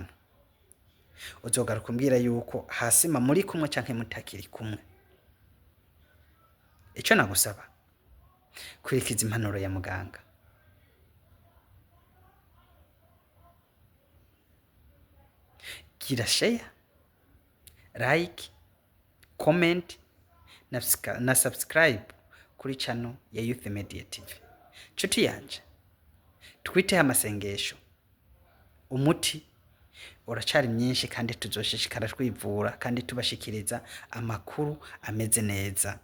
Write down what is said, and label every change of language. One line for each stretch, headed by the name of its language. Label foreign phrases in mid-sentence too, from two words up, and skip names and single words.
Rundi: Uzogaruka umbwira yuko hasima muri kumwe canke mutakiri kumwe. Ico nagusaba kurikiza impanuro ya muganga. Gira
English: share, like, comment
Rundi: na subscribe kuri channel ya Youth Media TV. Nshuti yanje, twiteho amasengesho. Umuti uracari myinshi kandi tuzoshishikara twivura kandi tubashikiriza amakuru ameze neza.